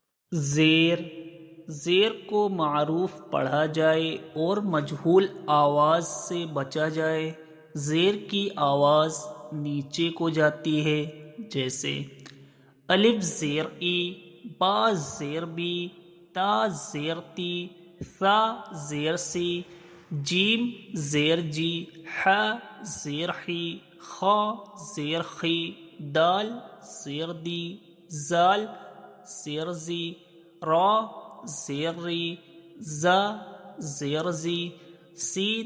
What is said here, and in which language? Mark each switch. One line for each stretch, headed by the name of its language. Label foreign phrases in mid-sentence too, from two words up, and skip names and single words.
Urdu: زیر زیر کو معروف پڑھا جائے اور مجہول آواز سے بچا جائے۔ زیر کی آواز نیچے کو جاتی ہے، جیسے الف زیر ای، با زیر بی، تا زیر تی، ثا زیر سی، جیم زیر جی، ح زیر حی، خا زیر خی، دال زیر دی، زال زیر زی، را زیر ری، زا زیر زی، سین